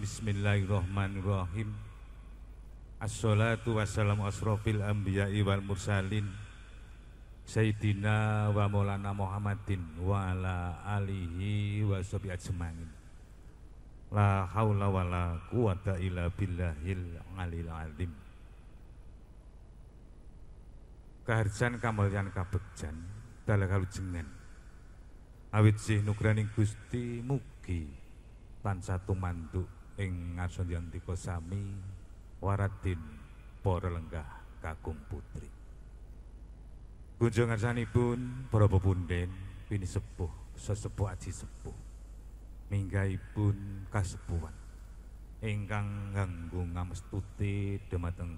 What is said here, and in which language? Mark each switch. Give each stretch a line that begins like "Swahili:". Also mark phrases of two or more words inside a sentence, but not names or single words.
Arabic: بسم الله الرحمن الرحيم. الصلاة والسلام أشرف الأنبياء والمرسلين سيدنا ومولانا محمد وعلى آله وصحبه أجمعين. لا حول ولا قوة إلا بالله العلي العظيم.
Javanese: kaharjan kamulyan kabegjan dalah kalujengan awit sih nugraning Gusti mugi tansah tumanduk ing ngarsanyantika sami waradin para lenggah kakung putri. Kunjung ngarsanipun para pepunden pini sepuh sesepuh aji sepuh minggahipun kasepuhan ingkang nganggo ngamestuti dumateng